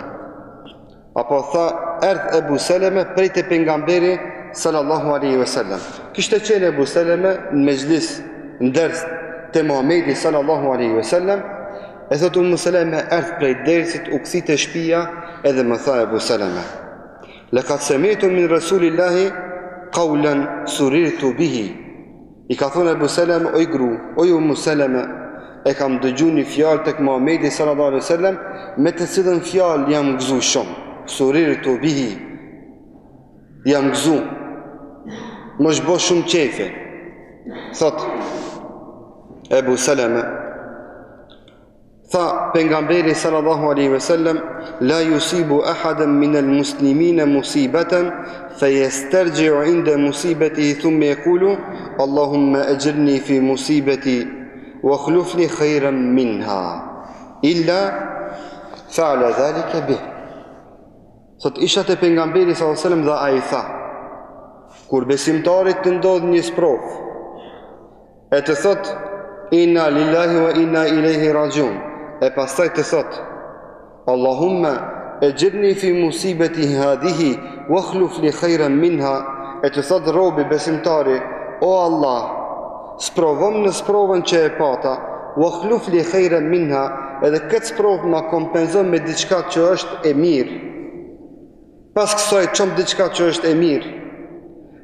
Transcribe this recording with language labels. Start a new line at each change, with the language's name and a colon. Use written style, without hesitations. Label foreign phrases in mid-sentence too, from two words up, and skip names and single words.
Albanian: Apo tha, erdh Ebu Seleme prej te pejgamberi
Arabic: صلى الله عليه وسلم.
Albanian: Kishte qenë Ebu Seleme në mezhlis, në ders te Muhamedi
Arabic: صلى الله عليه وسلم.
Albanian: E thot Ummu Seleme, erdh prej dersit, u kthi te shtëpia edhe më tha Ebu Seleme,
Arabic: لقد سمعت من رسول الله قولا سررت به.
Albanian: I ka thonë Ebu Seleme, oj gru, oj Ummu Seleme, e kam dëgjuar një fjalë tek Muhamedi
Arabic: صلى الله عليه وسلم,
Albanian: me të cilën fjalë jam gëzuar shumë.
Arabic: سررت به,
Albanian: jam gëzuar, më shbo shumë qefi. Thot Ebu Seleme, tha pejgamberi
Arabic: صلى الله عليه وسلم لا يصيب أحدا من المسلمين مصيبة فيسترجع عند مصيبته ثم يقول اللهم أجرني في مصيبتي واخلف لي خيرا منها إلا فعل ذلك به.
Albanian: Sot isha te pejgamberi
Arabic: صلى الله عليه وسلم
Albanian: dhe ai tha, kur besimtarit të ndodh një sprovë e të thot
Arabic: إنا لله وإنا إليه راجعون,
Albanian: e pastaj të thot
Arabic: اللهم أجرني في مصيبتي هذه واخلف لي خيرا منها,
Albanian: e të thot robi besimtari, o Allah, sprovom në sprovën që e pata,
Arabic: واخلف لي خيرا منها,
Albanian: edhe këtë sprovë ma kompenzon me diçka që është e mirë. Pas kësaj çom diçka që është e mirë.